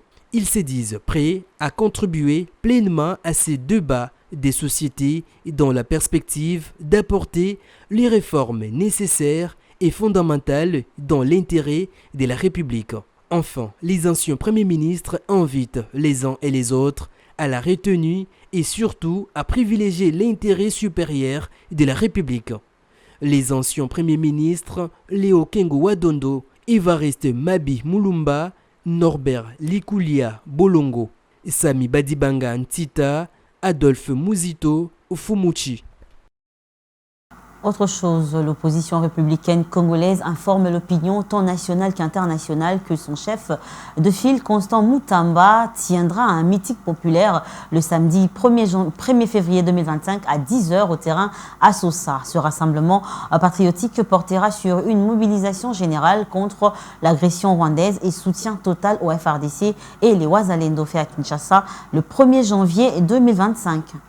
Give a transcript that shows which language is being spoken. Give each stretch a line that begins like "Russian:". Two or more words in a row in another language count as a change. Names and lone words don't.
French: Ils se disent prêts à contribuer pleinement à ces débats des sociétés dans la perspective d'apporter les réformes nécessaires et fondamentales dans l'intérêt de la République. Enfin, les anciens premiers ministres invitent les uns et les autres à la retenue et surtout à privilégier l'intérêt supérieur de la République. Les anciens premiers ministres Léo Kengo Wadondo, Évariste Mabi Mulumba, Norbert Likulia Bolongo, Sami Badibanga Ntita, Adolphe Muzito Fumuchi. Autre chose, l'opposition républicaine congolaise informe l'opinion tant nationale qu'internationale que son chef de file, Constant Mutamba, tiendra un meeting populaire le samedi 1er février 2025 à 10h au terrain à Sosa. Ce rassemblement patriotique portera sur une mobilisation générale contre l'agression rwandaise et soutien total au FRDC et les Wazalendo fait à Kinshasa le 1er janvier 2025.